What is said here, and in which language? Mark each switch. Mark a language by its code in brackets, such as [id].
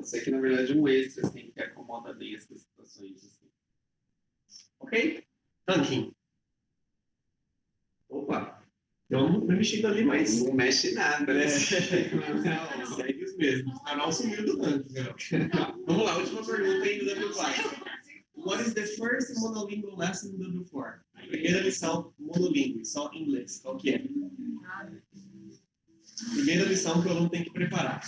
[pt] Isso aqui, na verdade, é um extra, assim, que acomoda bem essas situações. Assim. Ok? Ranking. Opa! Eu não mexi ali, mas... Não mexe nada, né? Não, segue os mesmos. O canal sumiu do ranking. Vamos lá, última pergunta aí do W4. [en] What is the first monolingual lesson do W4? [pt] Primeira lição monolingue, só inglês. Qual que é? Primeira lição que o aluno tem que preparar.